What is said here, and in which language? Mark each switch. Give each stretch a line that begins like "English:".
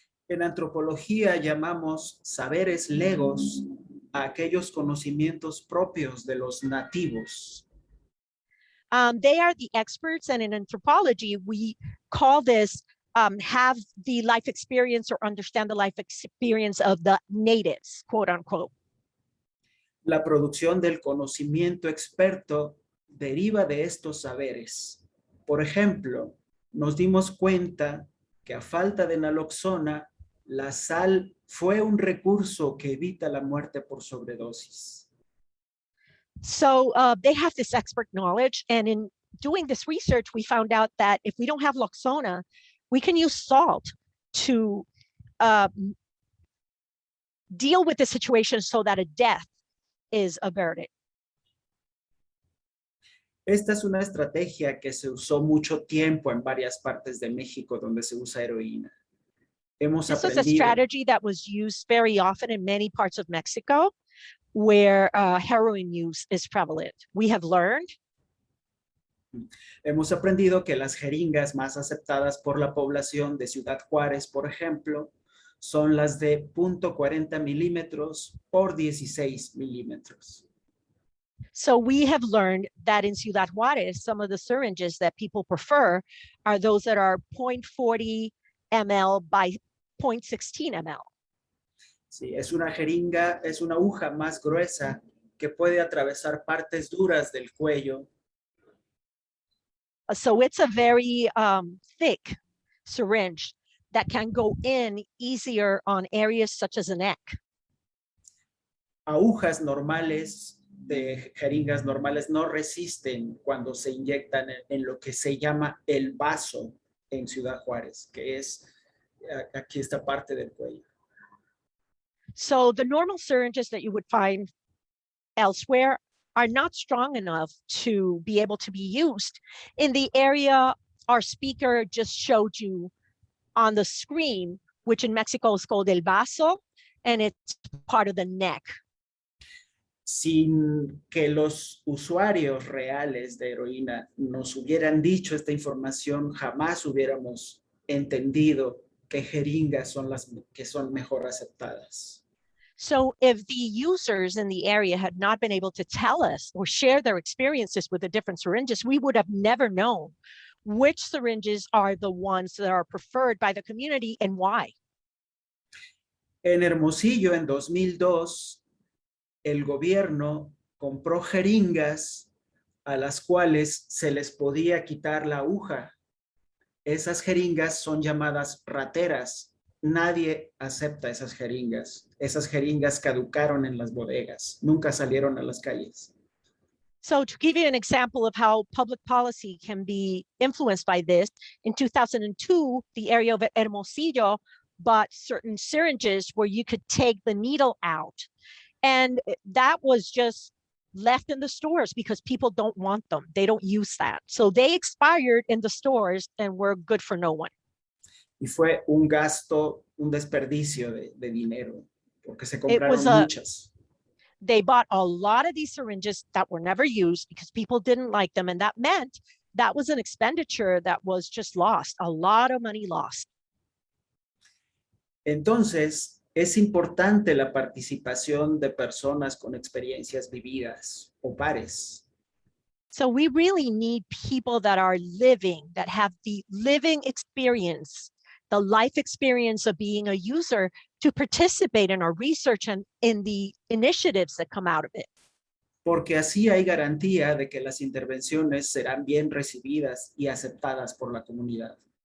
Spanish: En antropología llamamos saberes legos a aquellos conocimientos propios de los nativos.
English: They are the experts, and in anthropology, we call this have the life experience or understand the life experience of the natives, quote unquote.
Spanish: La producción del conocimiento experto deriva de estos saberes. Por ejemplo, nos dimos cuenta que a falta de naloxona, la sal fue un recurso que evita la muerte por sobredosis.
English: So they have this expert knowledge, and in doing this research, we found out that if we don't have Loxona, we can use salt to deal with the situation so that a death is averted.
Spanish: Esta es una estrategia que se usó mucho tiempo en varias partes de México donde se usa heroína. Hemos
English: This was a
Spanish: aprendido,
English: strategy that was used very often in many parts of Mexico where heroin use is prevalent. We have learned
Spanish: hemos aprendido que las jeringas más aceptadas por la población de Ciudad Juárez, por ejemplo, son las de .40 milímetros por 16 milímetros.
English: So we have learned that in Ciudad Juárez, some of the syringes that people prefer are those that are 0.40 ml by 0.16 ml.
Spanish: Sí, es una jeringa, es una aguja más gruesa que puede atravesar partes duras del cuello.
English: So it's a very thick syringe that can go in easier on areas such as the neck.
Spanish: Agujas normales de jeringas normales no resisten cuando se inyectan en lo que se llama el vaso en Ciudad Juárez, que es aquí esta parte del cuello.
English: So the normal syringes that you would find elsewhere are not strong enough to be able to be used in the area our speaker just showed you on the screen, which in Mexico is called el vaso, and it's part of the neck.
Spanish: Sin que los usuarios reales de heroína nos hubieran dicho esta información, jamás hubiéramos entendido qué jeringas son las que son mejor aceptadas.
English: So if the users in the area had not been able to tell us or share their experiences with the different syringes, we would have never known which syringes are the ones that are preferred by the community and why.
Spanish: En Hermosillo, en 2002, el gobierno compró jeringas a las cuales se les podía quitar la aguja. Esas jeringas son llamadas rateras. Nadie acepta esas jeringas. Esas jeringas caducaron en las bodegas. Nunca salieron a las calles.
English: So to give you an example of how public policy can be influenced by this, in 2002, the area of Hermosillo bought certain syringes where you could take the needle out. And that was just left in the stores because people don't want them. They don't use that. So they expired in the stores and were good for no one.
Spanish: Y fue un gasto, un desperdicio de dinero, porque se
English: It was
Spanish: compraron muchas.
English: They bought a lot of these syringes that were never used because people didn't like them. And that meant that was an expenditure that was just lost, a lot of money lost.
Spanish: Entonces, es importante la participación de personas con experiencias vividas o pares.
English: So we really need people that are living, that have the living experience, the life experience of being a user to participate in our research and in the initiatives that come out of it.
Spanish: Porque así hay garantía de que las intervenciones serán bien recibidas y aceptadas por la comunidad.